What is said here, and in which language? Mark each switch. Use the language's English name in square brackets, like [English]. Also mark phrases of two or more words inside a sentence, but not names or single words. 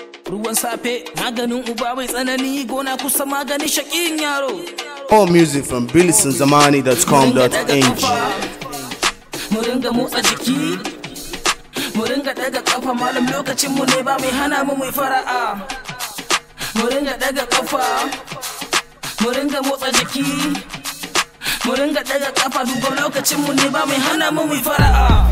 [Hausa] Ruwan safe, maganin uba mai tsanani, gona kusa maganin shaƙin yaro. [English] More music from billy sun zamani dot com dot N G. [Hausa] Mu ringa daga kafa, mu ringa motsa jiki, mu ringa daga kafa, malam lokacin mu ne ba mai hana mu muyi fara'a. Mu ringa daga kafa, mu ringa motsa jiki, mu ringa daga kafa, duba lokacin mu ne ba mai hana mu muyi fara'a.